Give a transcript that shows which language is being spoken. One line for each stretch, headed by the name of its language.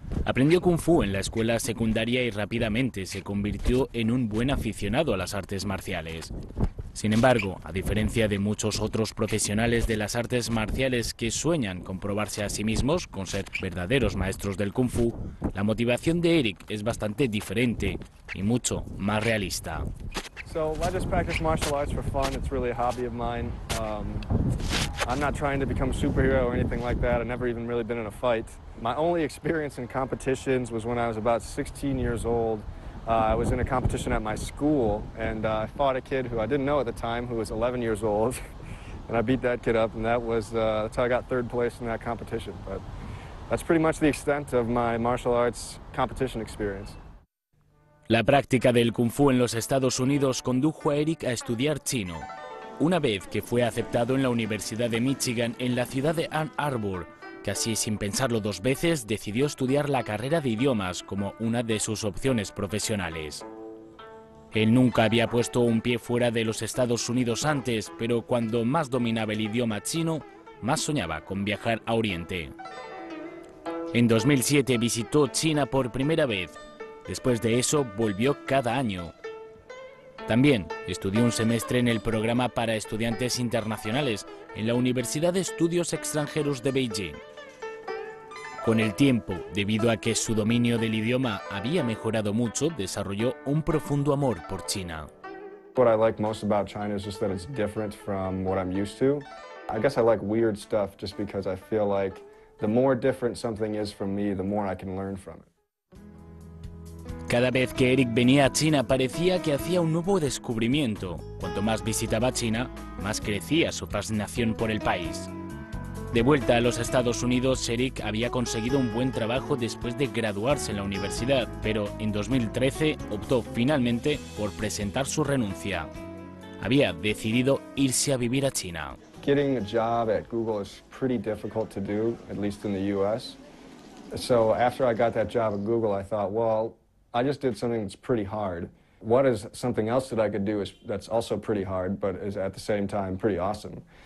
Spanish: Aprendió Kung Fu en la escuela secundaria y rápidamente se convirtió en un buen aficionado a las artes marciales. Sin embargo, a diferencia de muchos otros profesionales de las artes marciales que sueñan con probarse a sí mismos con ser verdaderos maestros del Kung Fu, la motivación de Eric es bastante diferente y mucho más realista.
English: So I just practice martial arts for fun. It's really a hobby of mine. I'm not trying to become a superhero or anything like that. I've never even really been in a fight. My only experience in competitions was when I was about 16 years old. I was in a competition at my school, and I fought a kid who I didn't know at the time, who was 11 years old. And I beat that kid up, and that's how I got third place in that competition. But that's pretty much the extent of my martial arts competition experience.
Spanish: La práctica del Kung Fu en los Estados Unidos condujo a Eric a estudiar chino. Una vez que fue aceptado en la Universidad de Michigan en la ciudad de Ann Arbor, casi sin pensarlo dos veces, decidió estudiar la carrera de idiomas como una de sus opciones profesionales. Él nunca había puesto un pie fuera de los Estados Unidos antes, pero cuando más dominaba el idioma chino, más soñaba con viajar a Oriente. En 2007 visitó China por primera vez. Después de eso, volvió cada año. También estudió un semestre en el programa para estudiantes internacionales en la Universidad de Estudios Extranjeros de Beijing. Con el tiempo, debido a que su dominio del idioma había mejorado mucho, desarrolló un profundo amor por China.
English: What I like most about China is just that it's different from what I'm used to. I guess I like weird stuff just because I feel like the more different something is from me, the more I can learn from it.
Spanish: Cada vez que Eric venía a China parecía que hacía un nuevo descubrimiento. Cuanto más visitaba China, más crecía su fascinación por el país. De vuelta a los Estados Unidos, Eric había conseguido un buen trabajo después de graduarse en la universidad, pero en 2013 optó finalmente por presentar su renuncia. Había decidido irse a vivir a China.
English: Getting a job at Google is pretty difficult to do, at least in the US. So after I got that job at Google, I thought, well, I just did something that's pretty hard. What is something else that I could do that's also pretty hard, but is at the same time pretty awesome?